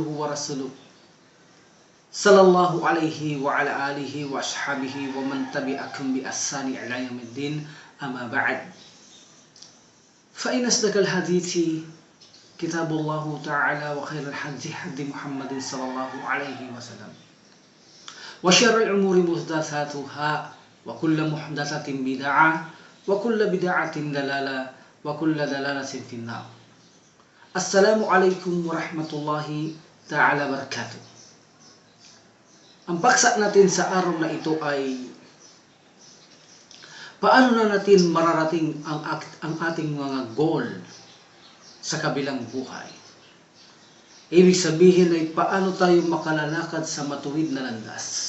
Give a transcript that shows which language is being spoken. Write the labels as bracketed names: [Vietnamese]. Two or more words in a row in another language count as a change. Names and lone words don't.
[Arabic] ورسوله صلى الله عليه وعلى آله وأصحابه ومن تبعهم بإحسان إلى يوم الدين أما بعد فإن أصدق الحديث كتاب الله تعالى وخير الحديث حديث محمد صلى الله عليه وسلم وشر الأمور محدثاتها وكل محدثة بدعة وكل بدعة ضلالة وكل ضلالة في النار. السلام عليكم ورحمة الله تعالى وبركاته. [Filipino] Ang paksa natin sa araw na ito ay paano na natin mararating ang ating mga goal sa kabilang buhay. Ibig sabihin ay paano tayo makalalakad sa matuwid na landas.